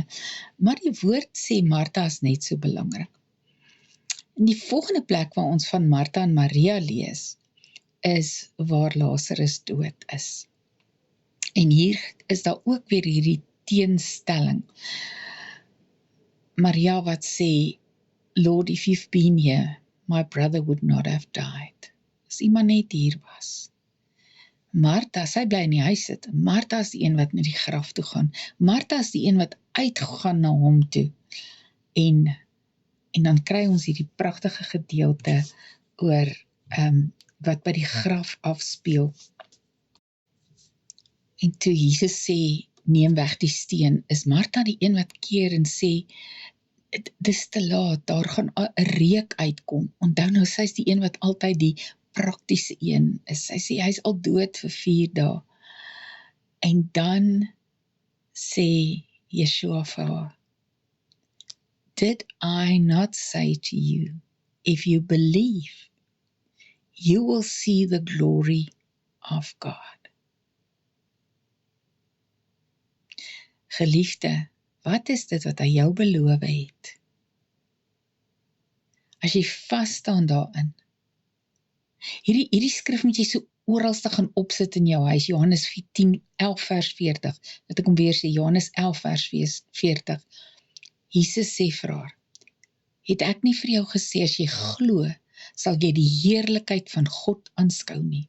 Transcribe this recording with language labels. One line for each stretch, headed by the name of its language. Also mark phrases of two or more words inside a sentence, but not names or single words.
Afrikaans: Maar die woord sê Martha is net so belangrik. In die volgende plek waar ons van Martha en Maria lees, is waar Lazarus dood is. En hier is daar ook weer hierdie teenstelling. Maria wat sê,
English: Lord, if you've been here, my brother would not have died.
Afrikaans: As iemand net hier was. Martha, sy bly in die huis sit. Martha is die een wat na die graf toe gaan. Martha is die een wat uitgaan na hom toe. En dan kry ons hierdie pragtige gedeelte oor wat by die graf afspeel. En toe Jesus sê, neem weg die steen, is Martha die een wat keer en sê, dis te laat, daar gaan 'n reuk uitkom. Onthou nou, sy is die een wat altyd die praktiese een is. Sy sê, hy is al dood vir 4 dae. En dan sê Yeshua vir haar,
English: did I not say to you, if you believe, you will see the glory of God.
Afrikaans: Geliefde, wat is dit wat hy jou beloof het? As jy vas staan daarin, hierdie skrif moet jy so oralste gaan opsit in jou huis, Johannes 11 vers 40, dat ek hom weer sê, Johannes 11 vers 40, Jesus sê vir haar, het ek nie vir jou gesê, as jy glo, sal jy die heerlikheid van God aanskou nie.